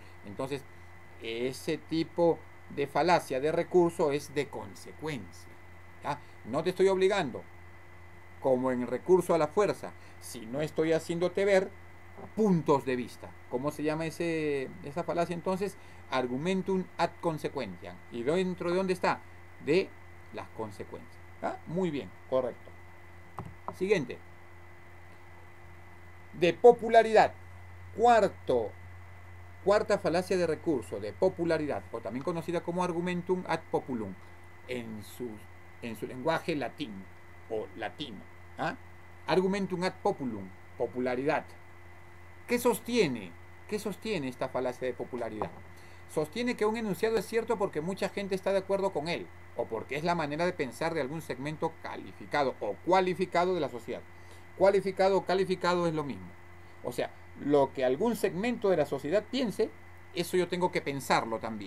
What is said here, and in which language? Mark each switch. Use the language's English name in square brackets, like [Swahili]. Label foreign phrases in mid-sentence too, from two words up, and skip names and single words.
[Spanish] Entonces, ese tipo de falacia de recurso es de consecuencia. ¿Ya? No te estoy obligando, como en el recurso a la fuerza, si no estoy haciéndote ver puntos de vista. ¿Cómo se llama esa falacia entonces? [Latin] Argumentum ad consequentiam. [Spanish] ¿Y dentro de dónde está? De las consecuencias. ¿Ah? Muy bien, correcto. Siguiente. De popularidad. Cuarta falacia de recurso, de popularidad, o también conocida como [Latin] argumentum ad populum, [Spanish] en su lenguaje latín o latino. [Latin] ¿Ah? Argumentum ad populum, [Spanish] popularidad. ¿Qué sostiene? ¿Qué sostiene esta falacia de popularidad? Sostiene que un enunciado es cierto porque mucha gente está de acuerdo con él, o porque es la manera de pensar de algún segmento calificado o cualificado de la sociedad. Cualificado o calificado es lo mismo. O sea, lo que algún segmento de la sociedad piense, eso yo tengo que pensarlo también.